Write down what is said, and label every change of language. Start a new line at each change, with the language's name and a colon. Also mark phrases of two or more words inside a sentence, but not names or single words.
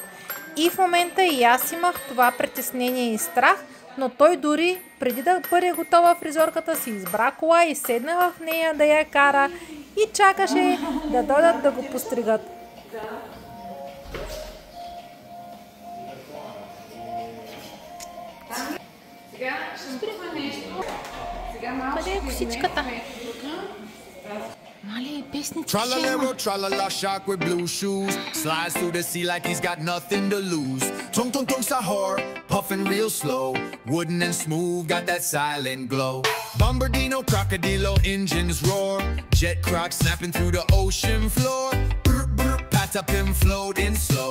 Bulgarian: И в момента и аз имах това притеснение и страх, но той дори преди да бъде готова фризьорката си избра кола и седна в нея да я кара и чакаше да дойдат да го постригат. Сега ще сбрихме нещо. Сега малко Къде е косичката? Мали, песнички ще има.
English: Tra-la-lero, tra-la-la, shark with blue shoes. Slides through the sea like he's got nothing to lose. Tung tung tung sahur, puffing real slow. Wooden and smooth, got that silent glow. Bombardino, crocodilo, engines roar. Jet croc snapping through the ocean floor. Brr, brr, pat up him floating slow.